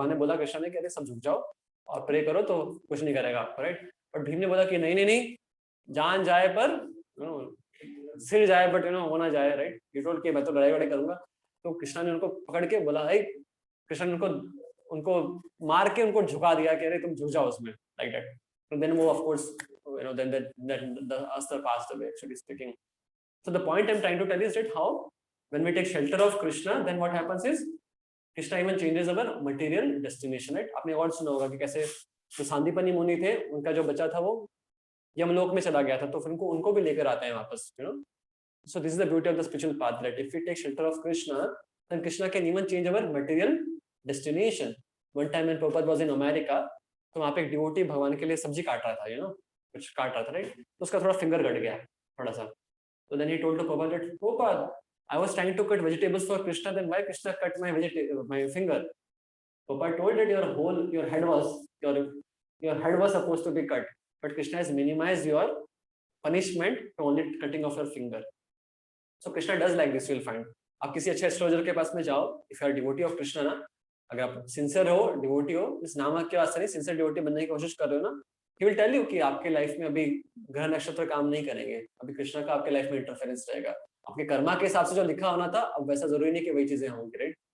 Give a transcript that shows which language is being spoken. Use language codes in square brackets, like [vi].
[hi] भगवान ने बोला कृष्ण ने कि अरे सब झुक जाओ और प्रे करो तो कुछ नहीं करेगा आपको, राइट? बट भीम ने बोला कि नहीं, जान जाए पर सिर जाए बट वो ना जाए, राइट? ये टोल्ड कि मैं तो लड़ाई करूंगा। तो कृष्णा ने उनको पकड़ के बोला, कृष्ण ने उनको मार के उनको झुका दिया कि अरे तुम झुक जाओ उसमें, लाइक दैट। [en] तो देन वो of course then the astra passed away, actually speaking. So the point I'm trying to tell is that how when we take shelter of Krishna, then what happens is Krishna even changes our material destination, right? [hi] आपने और सुना होगा कि कैसे जो सांदीपनी मुनि थे, उनका जो बच्चा था वो यमलोक में चला गया था, तो फिर उनको भी लेकर आते हैं वापस, [en] So this is the beauty of the spiritual path, that if we take shelter of Krishna, then Krishna can even change our material destination. One time when Prabhupada was in America, [hi] तो वहाँ पे एक devotee भगवान के लिए सब्जी काट रहा था, कुछ काट रहा था, राइट? तो उसका थोड़ा फिंगर कट गया, थोड़ा सा। [en] तो then he told to Prabhupada that Prabhupada, I was trying to cut vegetables for Krishna, then why Krishna cut my finger? Prabhupada told that your head was supposed to be cut, but Krishna has minimized your punishment to only cutting off your finger. So Krishna does like this, you will find. [hi] आप किसी अच्छे astrologer के पास में जाओ, [en] if you are devotee of Krishna [hi] ना, अगर आप sincere हो, डिवोटी हो, इस नाम के वास्ते नहीं, सिंसियर डिवोटी बनने की कोशिश कर रहे हो ना, [en] he will tell you [hi] कि आपके लाइफ में अभी ग्रह नक्षत्र काम नहीं करेंगे, अभी कृष्णा का आपके लाइफ में इंटरफेरेंस रहेगा, आपके कर्मा के हिसाब से जो लिखा होना था अब वैसा जरूरी नहीं कि वही चीजें होंगी, राइट?